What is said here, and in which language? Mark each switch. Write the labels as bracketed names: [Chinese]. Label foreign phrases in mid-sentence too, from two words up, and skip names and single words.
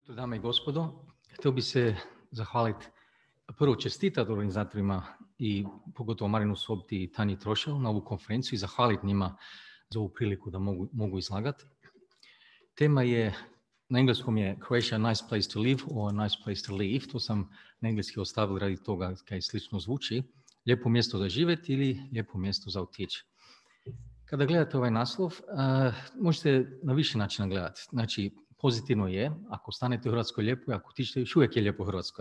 [Croatian] jutro, dame i gospodo. Htio bi se zahvaliti, prvo čestitati organizatorima i pogotovo Marinu Sobti i Tanji Trošel na ovu konferenciju i zahvaliti njima za ovu priliku da mogu izlagati. Tema je, na engleskom je [English] Croatia a nice place to live or a nice place to leave. [Croatian] To sam na engleski ostavio radi toga kaj slično zvuči. Lijepo mjesto za živjeti ili lijepo mjesto za otići. Kada gledate ovaj naslov, možete na više načina gledati. Znači, pozitivno je, ako stanete u Hrvatskoj lijepo, ako otičete, još uvijek je lijepo u Hrvatskoj.